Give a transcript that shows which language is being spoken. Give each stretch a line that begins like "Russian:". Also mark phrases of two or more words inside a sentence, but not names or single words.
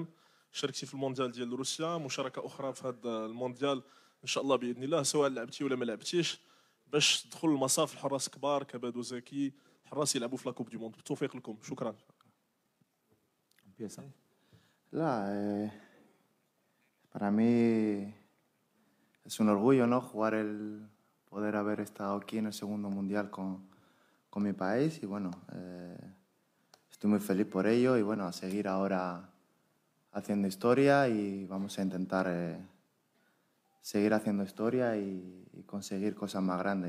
Arabic: شاركتي في المونديال ديال روسيا، مشاركه اخرى في هذا المونديال ان شاء الله باذن الله، سواء لعبتي ولا ما لعبتيش، باش تدخل المصاف الحراس كبار كبادو زكي، حراس يلعبوا في
French: la coupe du monde.
Arabic: بالتوفيق لكم. شكرا.
Spanish: لا, para mí es un orgullo, ¿no? Poder haber estado aquí en el segundo mundial con mi país y bueno, estoy muy feliz por ello y bueno, a seguir ahora haciendo historia y vamos a intentar seguir haciendo historia y conseguir cosas más grandes.